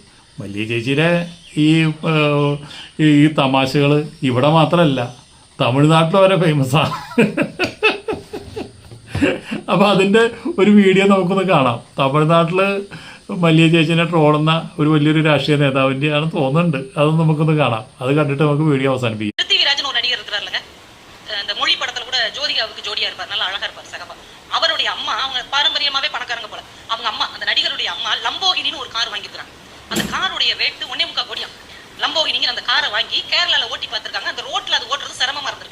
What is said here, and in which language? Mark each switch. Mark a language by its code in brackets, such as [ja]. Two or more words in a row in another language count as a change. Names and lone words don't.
[ml] മല്ലിക ചേച്ചിയുടെ ഈ തമാശകൾ ഇവിടെ മാത്രമല്ല തമിഴ്നാട്ടിൽ വരെ ഫേമസാണ്. അപ്പോൾ അതിൻ്റെ ഒരു വീഡിയോ നമുക്കൊന്ന് കാണാം. തമിഴ്നാട്ടിൽ മല്ലിക ചേച്ചിനെ ട്രോളുന്ന ഒരു വലിയൊരു രാഷ്ട്രീയ നേതാവിൻ്റെ ആണ് തോന്നുന്നുണ്ട്. അതൊന്നും നമുക്കൊന്ന് കാണാം. അത് കണ്ടിട്ട് നമുക്ക് വീഡിയോ അവസാനിപ്പിക്കും. [ta] பிருத்திவிராஜன் ஒரு நடிகர் இருக்கிறாருங்க, இந்த மொழி படத்துல கூட ஜோதிகாவுக்கு ஜோடியா இருப்பார், நல்லா அழகா இருப்பார் சகப்பா. அவருடைய அம்மா, அவங்க பாரம்பரியமாவே பணக்காரங்க போல, அவங்க அம்மா அந்த நடிகருடைய அம்மா லம்போகினின்னு ஒரு கார் வாங்கியிருக்காங்க. அந்த காருடைய ரேட்டு 1.25 கோடியாம். லம்போகினிங்கிற அந்த காரை வாங்கி கேரளால ஓட்டி பார்த்திருக்காங்க. அந்த ரோட்ல அது ஓட்டுறது சிரமமா இருந்திருக்கு.